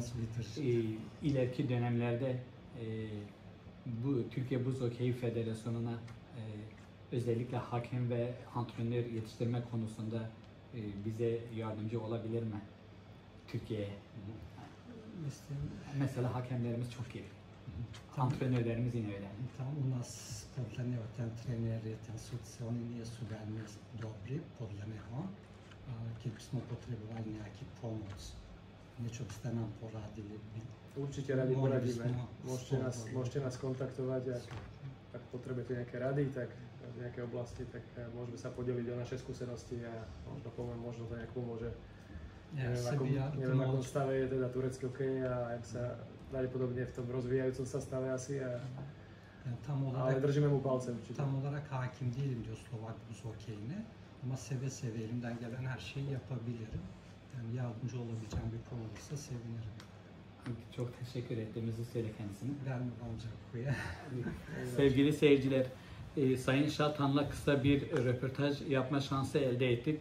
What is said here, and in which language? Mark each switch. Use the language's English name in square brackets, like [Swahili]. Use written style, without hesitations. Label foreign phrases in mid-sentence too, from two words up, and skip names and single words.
[Turkish] İleriki dönemlerde bu Türkiye Buz Hokeyi Federasyonu'na özellikle hakem ve antrenör yetiştirme konusunda bize yardımcı olabilir mi? Türkiye'ye. Mesela hakemlerimiz çok iyi. Antrenörlerimiz yine öyle. [Slovak] Tam u nás podľa ten treneri, ten sudci, oni nie sú veľmi dobrí, podľa neho. Keď by sme potrebovali nejaký pomoc, niečo by ste nám poradili. Určite radi poradíme. Môžete nás kontaktovať, ak potrebujete nejaké rady, tak v nejakej oblasti, tak môžeme sa podeliť o naše skúsenosti a možno poviem, možno to nejak pomôže. Neviem, akom stave je teda turecký hokej a jak sa pravdepodobne v tom rozvíjajúcom sa stave asi. Ale držíme mu palce určite. [Turkish] Tam olarak hakim değilim diyor Slovak buz hokeyine. Ama seve seve elimden gelen her şeyi yapabilirim. Yani yardımcı olabileceğim bir konu olursa sevinirim. Çok teşekkür ettiğimizi söyle kendisine. Ben mi olacak bu ya? Sevgili seyirciler, Sayın Şatan'la kısa bir röportaj yapma şansı elde ettik.